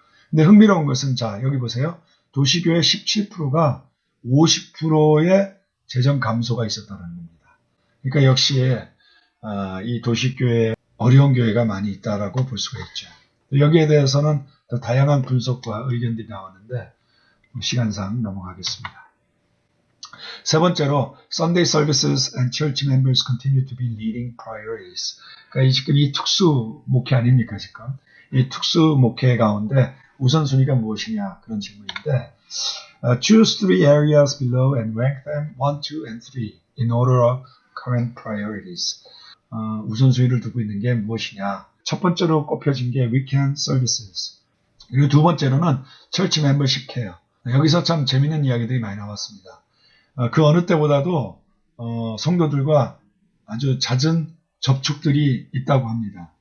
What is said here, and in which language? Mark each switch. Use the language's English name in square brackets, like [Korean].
[Korean] 근데 흥미로운 것은 자 여기 보세요. 도시교회 17%가 50%의 재정 감소가 있었다는 겁니다. 그러니까 역시 이 도시교회 어려운 교회가 많이 있다라고 볼 수가 있죠. 여기에 대해서는 더 다양한 분석과 의견들이 나왔는데 시간상 넘어가겠습니다. 세 번째로 [English] Sunday services and church members continue to be leading priorities. [Korean] 그러니까 지금 이 특수 목회 아닙니까 지금? 이 특수 목회 가운데 우선순위가 무엇이냐 그런 질문인데 [English] Choose three areas below and rank them 1, 2, and 3 in order of current priorities. [Korean] 우선순위를 두고 있는 게 무엇이냐? 첫 번째로 꼽혀진 게 [English] weekend services. [Korean] 그리고 두 번째로는 [English] church membership care. [Korean] 여기서 참 재밌는 이야기들이 많이 나왔습니다. 그 어느 때보다도 성도들과 아주 잦은 접촉들이 있다고 합니다.